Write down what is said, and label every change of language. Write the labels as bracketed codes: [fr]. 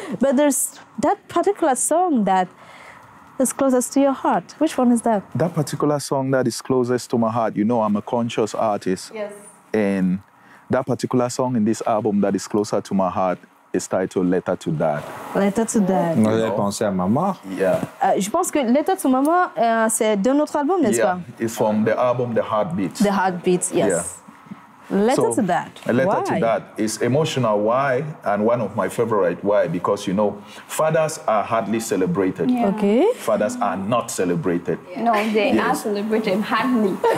[en] But there's that particular song that is closest to your heart. Which one is that? That particular song that is closest to my heart, you know, I'm a conscious artist. Yes. And that particular song in this album that is closer to my heart is titled Letter to Dad. Letter to Dad. [fr] Vous avez pensé à maman? [en] Yeah. [fr] Je pense que Letter to Mama, c'est de notre album, n'est-ce pas? [en] It's from the album The Heartbeats. The Heartbeats, yes. Yeah. Letter to Dad. A letter to Dad is emotional. Why? And one of my favorite. Why? Because, you know, fathers are hardly celebrated. Yeah. Okay. Fathers are not celebrated. Yeah. No, they are celebrated hardly.